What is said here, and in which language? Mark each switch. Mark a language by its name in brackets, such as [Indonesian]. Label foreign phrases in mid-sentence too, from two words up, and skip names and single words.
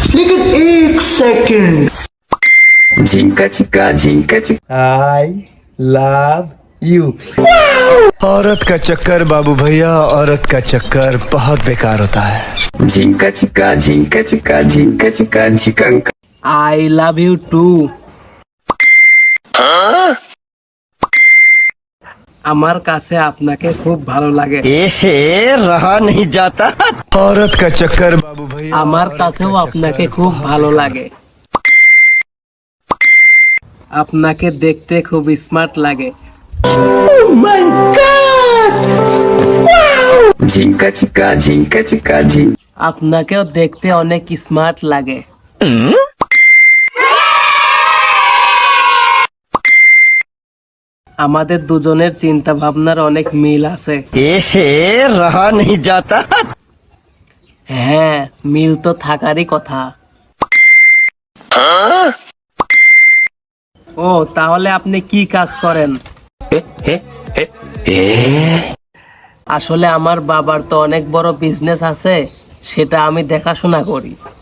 [Hindi] लेकिन एक सेकंड। झिंका चिका झिंका चिका। [English] I love you. [Hindi] औरत का चक्कर बाबू भैया, औरत का चक्कर बहुत बेकार होता है। झिंका चिका झिंका चिका झिंका चिका झिकंका। [English] I love you too. [Bangla] আমার কাছে আপনাকে খুব ভালো লাগে। [Hindi] रहा नहीं जाता। औरत का चक्कर बाबू भैया, [Bangla] আমার [Hindi] औरत [Bangla] কাছেও [Hindi] का [Bangla] আপনাকে [Hindi] चक्कर [Bangla] খুব [Hindi] बहुत [Bangla] ভালো লাগে। আপনাকে দেখতে খুব স্মার্ট লাগে। झिंका चिका झिंका चिका झिं। আপনাকেও দেখতে অনেক স্মার্ট লাগে। আমাদের দুজনের চিন্তা ভাবনার অনেক মিল আছে। [Hindi] रहा नहीं जाता। [Bangla] হ্যাঁ, মিল তো থাকারই কথা। ও তাহলে আপনি কি কাজ করেন? আসলে আমার বাবার তো অনেক বড় বিজনেস আছে, সেটা আমি দেখাশোনা করি।